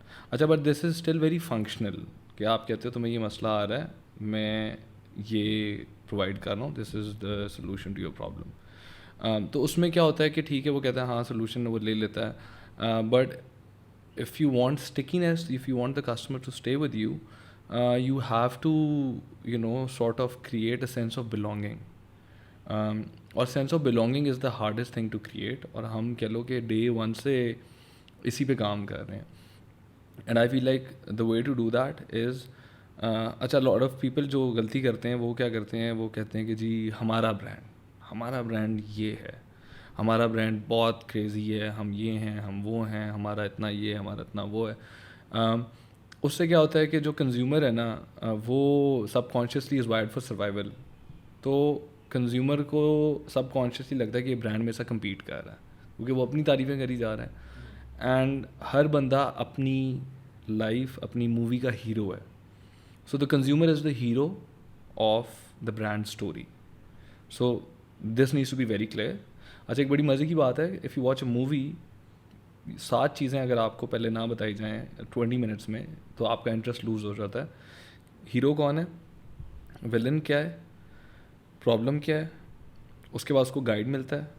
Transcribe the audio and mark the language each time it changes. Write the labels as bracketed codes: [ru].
[ur] اچھا [en] but this is still very functional [ur] کہ آپ کہتے ہو تمہیں یہ مسئلہ آ رہا ہے, میں یہ پرووائڈ کر رہا ہوں, [en] This is the solution to your problem. [ur] تو اس میں کیا ہوتا ہے کہ ٹھیک ہے وہ کہتا ہے ہاں سلوشن وہ لے لیتا ہے, [en] but if you want stickiness, if you want the customer to stay with you, you have to sort of create a sense of belonging, اور sense of belonging is the hardest thing to create, [ur] اور ہم کہہ لو کہ day one سے اسی پہ کام کر رہے ہیں. [en] and I feel like the way to do that is [ur] اچھا lot of people جو غلطی کرتے ہیں وہ کیا کرتے ہیں, وہ کہتے ہیں کہ جی ہمارا برانڈ یہ ہے, ہمارا برانڈ بہت کریزی ہے, ہم یہ ہیں, ہم وہ ہیں, ہمارا اتنا یہ ہے, ہمارا اتنا وہ ہے. اس سے کیا ہوتا ہے کہ جو کنزیومر ہے نا وہ سب consciously is wired for survival. تو کنزیومر کو سب کانشیسلی لگتا ہے کہ یہ برانڈ میرے ساتھ کمپیٹ کر رہا ہے کیونکہ وہ اپنی تعریفیں کری جا رہا ہے. اینڈ ہر بندہ اپنی لائف اپنی مووی کا ہیرو ہے. [en] So the consumer is the hero of the brand story. So this needs to be very clear. [ur] اچھا ایک بڑی مزے کی بات ہے, [en] if you watch a movie [ur] 7 چیزیں اگر آپ کو پہلے نہ بتائی جائیں 20 منٹس میں تو آپ کا انٹرسٹ لوز ہو جاتا ہے. ہیرو کون ہے, ویلن کیا ہے, پرابلم کیا ہے, اس کے بعد اس کو گائیڈ ملتا ہے.